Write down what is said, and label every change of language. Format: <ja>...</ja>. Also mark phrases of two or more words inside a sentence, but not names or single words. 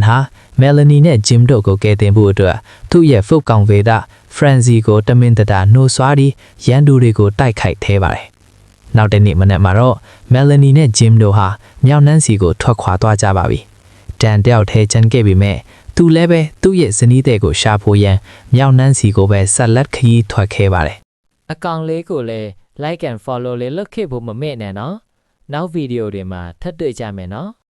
<my>ဟာမယ်လနီနဲ့ဂျင်တို့ကိုကယ်တင်ဖို့အတွက်သူ့ရဲ့ဖုတ်ကောင်ဗေဒဖရန်စီကိုတမင်တတာနှိုးဆွားပြီးရန်သူတွေကိုတိုက်ခိုက်သေးပါတယ်နောက်တနေ့မနက်မှာတော့မယ်လနီနဲ့ဂျင်တို့ဟာမြောက်နန်းစီကိုထွက်ခွာသွားကြပါပြီဒန်တယောက်ထဲကျန်ခဲ့ပြီမဲ့သူလည်းပဲသူ့ရဲ့ဇနီးတဲ့ကိုရှာဖို့ရန်မြောက်နန်းစီကိုပဲဆက်လက်ခရီးထွက်ခဲ့ပါတယ်အကောင်လေးကိုလည်း</my> <en>like and follow</en> <my>လေးလုပ်ခဲ့ဖို့မမေ့နဲ့နော်နောက်ဗီဒီယိုတွေမှာထပ်တွေ့ကြမယ်နော်</my>